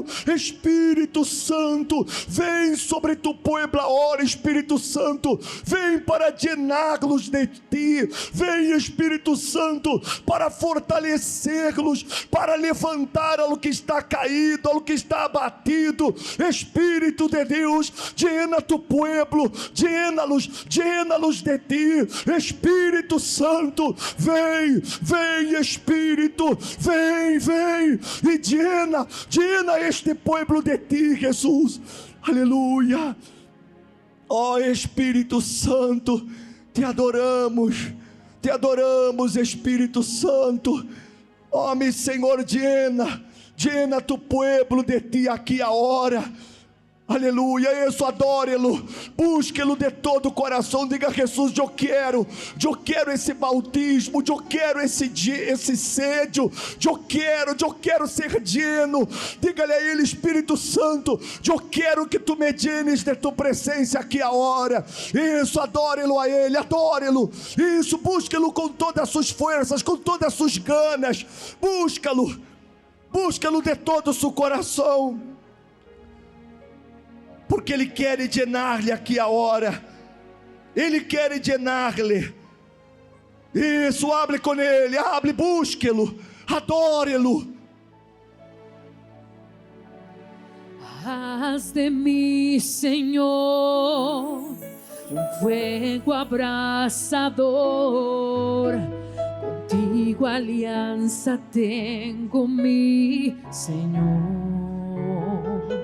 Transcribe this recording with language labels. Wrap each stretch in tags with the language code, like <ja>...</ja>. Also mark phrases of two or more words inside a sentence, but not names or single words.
<pt>Espírito Santo, vem sobre tu povo agora. Espírito Santo, vem para llená-los de ti. Vem, Espírito Santo, para fortalecê-los, para levantar o que está caído, o que está abatido. Espírito de Deus,</pt> <es>llena tu pueblo, llena-los de ti.</es> <pt>Espírito Santo, vem, Espírito, vem e</pt> <es>llena este pueblo de ti,</es> <pt>Jesus. Aleluia. Ó Espírito Santo, te adoramos, Espírito Santo. Ó meu Senhor,</pt> <es>llena tu pueblo de ti</es> <pt>aqui agora. Aleluia, isso, adore-lo, busque-lo de todo o coração. Diga: Jesus, eu quero esse bautismo, eu quero esse sede, eu quero ser lleno. Diga-lhe a ele: Espírito Santo, eu quero que tu me llenes de tua presença aqui agora. Isso, adore-lo a ele, adore-lo. Isso, busque-lo com todas as suas forças, com todas as suas ganas. Busca-lo de todo o seu coração, porque Ele quer llenar-lhe aqui agora. Ele quer llenar-lhe. Isso, hable com Ele, hable, busque-lo, Adore-lo.</pt> <es>Haz de mí, Señor, un fuego abrasador. Contigo alianza tengo, mi Señor.</es>